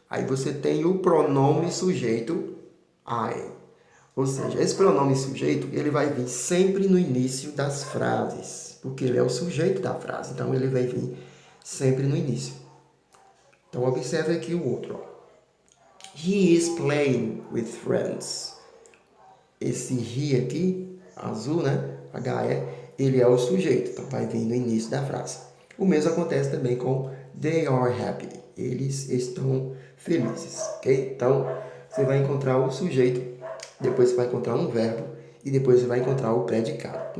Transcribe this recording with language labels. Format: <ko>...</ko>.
<pt>Aí você tem o pronome sujeito I. Ou seja, esse pronome sujeito, ele vai vir sempre no início das frases, porque ele é o sujeito da frase, então ele vai vir sempre no início. Então observe aqui o outro. Ó.</pt> <en>He is playing with friends.</en> <pt>Esse he aqui, azul, né? HE, ele é o sujeito, então vai vir no início da frase. O mesmo acontece também com</pt> <en>they are happy.</en> <pt>Eles estão felizes, ok? Então, você vai encontrar o sujeito, depois você vai encontrar um verbo e depois você vai encontrar o predicado.</pt>